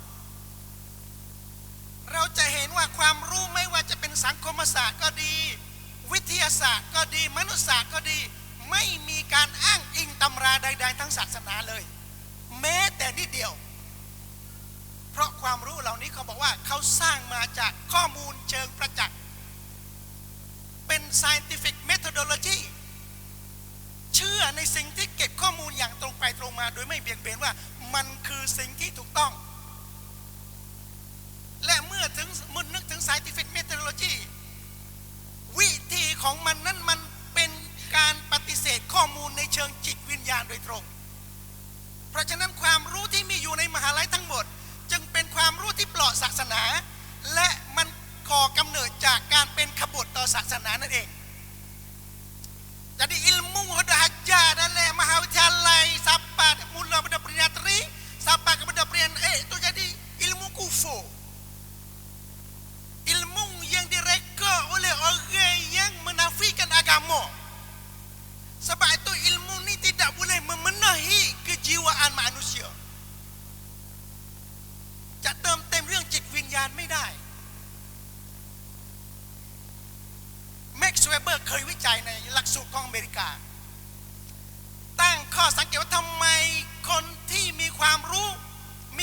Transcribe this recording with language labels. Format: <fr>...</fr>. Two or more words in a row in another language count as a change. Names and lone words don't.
<th>เราจะเห็นว่าความรู้ไม่ว่าจะเป็นสังคมศาสตร์ก็ดีวิทยาศาสตร์ก็ดีมนุษยศาสตร์ก็ดีไม่มีการอ้างอิงตำราใดๆทั้งศาสนาเลยแม้แต่นิดเดียวเพราะความรู้เหล่านี้เขาบอกว่าเขาสร้างมาจากข้อมูลเชิงประจักษ์เป็น</th> <en>scientific methodology</en> <th>เชื่อในสิ่งที่เก็บข้อมูลอย่างตรงไปตรงมาโดยไม่เบี่ยงเบนว่ามันคือสิ่งที่ถูกต้อง และเมื่อนึกถึง</th> <en>scientific methodology</en> <th>วิธีของมันนั้นมันเป็นการปฏิเสธข้อมูลในเชิงจิตวิญญาณโดยตรงเพราะฉะนั้นความรู้ที่มีอยู่ในมหาลัยทั้งหมดจึงเป็นความรู้ที่ปลอดศาสนาและมันก่อกำเนิดจากการเป็นขบฏต่อศาสนานั่นเอง</th> <ms>jadi ilmu sudah ajar dalam Mahawidyalaya sampai mula pada peringat tri sampai kepada peringat itu jadi ilmu kufur ilmu yang direka oleh orang yang menafikan agama sebab itu ilmu ni tidak boleh memenuhi kejiwaan manusia</ms> <th>จะเติมเต็มเรื่องจิตวิญญาณไม่ได้ แม็กซ์เวเบอร์เคยวิจัยในหลักสูตรของอเมริกาตั้งข้อสังเกตว่าทำไมคนที่มีความรู้มี</th>